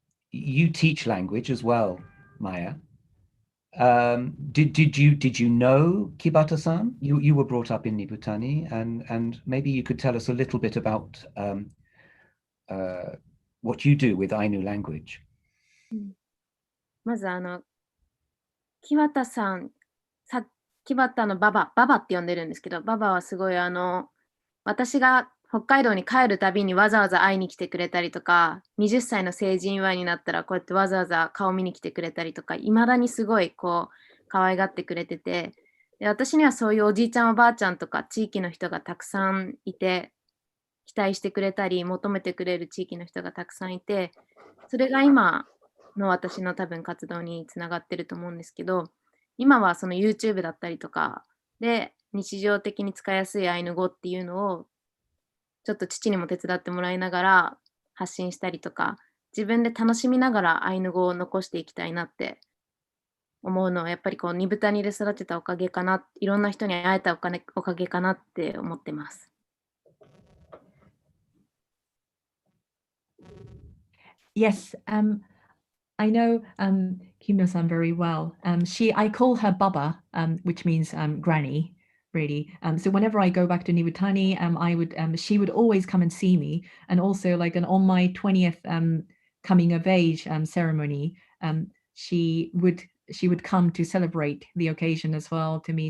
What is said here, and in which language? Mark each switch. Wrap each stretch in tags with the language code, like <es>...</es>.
<en>You teach language as well, Maya. Did you know Kibata-san? You were brought up in Nibutani, and maybe you could tell us a little bit about what you do with Ainu language.</en> <ja>まず木幡さん、木幡のババって呼んでるんですけど、ババはすごい私が北海道に帰るたびにわざわざ会いに来てくれたりとか、20歳の成人祝いになったらこうやってわざわざ顔見に来てくれたりとか、いまだにすごい可愛がってくれてて、で私にはそういうおじいちゃんおばあちゃんとか地域の人がたくさんいて、期待してくれたり求めてくれる地域の人がたくさんいて、それが今の私の多分活動につながってると思うんですけど、今はその YouTube だったりとかで日常的に使いやすいアイヌ語っていうのをちょっと父にも手伝ってもらいながら発信したりとか、自分で楽しみながらアイヌ語を残していきたいなって思うのは、やっぱりニブタニで育てたおかげかな、いろんな人に会えたおかげかなって思ってます。</ja> <en>Yes, I know Kimno-san very well. I call her Baba, which means granny, really. So whenever I go back to Nibutani, she would always come and see me. And also on my 20th coming of age ceremony, she would come to celebrate the occasion as well to me.</en>